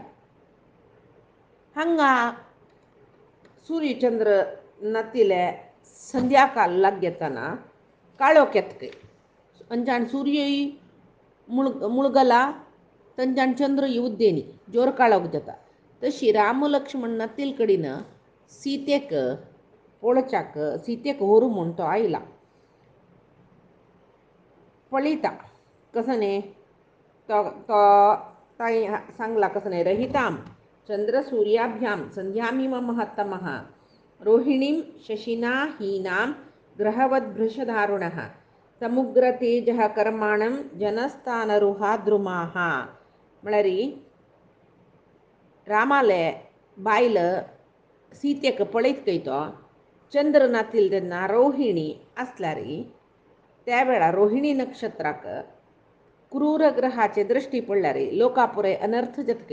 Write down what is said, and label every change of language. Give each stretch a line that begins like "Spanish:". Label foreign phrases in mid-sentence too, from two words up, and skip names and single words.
Konkani: हांगा सूर्यचंद्र नातिले संध्याकाळ लाग येताना काळोख येतकय अंजान सूर्यय मुळगला तंजान चंद्र उद्देनी जोर काळोख जाता. तशी राम लक्ष्मण नातील कडेन सीतेक पळोवच्याक सीतेक व्हरू म्हूण तो आयला. पळयता कसने तो ताई सांगला कसने
Sanskrit: रहिताम चंद्र सूर्याभ्याम संध्यामिम महत्तमः रोहिणीं शशिना हीनां ग्रहवद्भृशदारुणः समुग्रतेजः कर्माणं जनस्थानरुहा द्रुमाः.
Konkani: म्हळ्यार रामाले बायल सीतेक पळयत तो चंद्र नातील तेन्ना रोहिणी आसल्यार त्या वेळार रोहिणी नक्षत्राक क्रूर ग्रहाचे दृश्टी पडल्यार लोकां पुरे अनर्थ जातकय.